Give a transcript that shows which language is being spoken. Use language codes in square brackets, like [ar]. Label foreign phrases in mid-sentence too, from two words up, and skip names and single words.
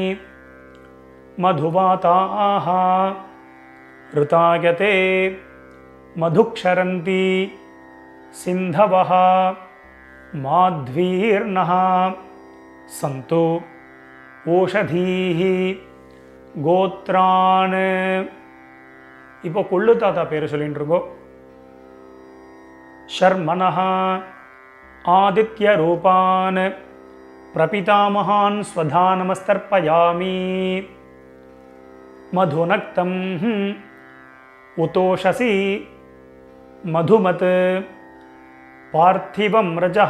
[sa] मधुवाताः ऋतायते मधुक्षरन्ति सिन्धवः माध्वीर्नः सन्तु ओषधीः। [ta] गोत्रान् இப்போ கொள்ளு தாத்தா பேர் சொல்லிட்டு இருக்கோம். [sa] शर्मणः आदित्यरूपान् प्रपितामहान् स्वधा नमस्तर्पयामि। मधुनक्तं उतोषसि मधुमत् पार्थिवं रजः।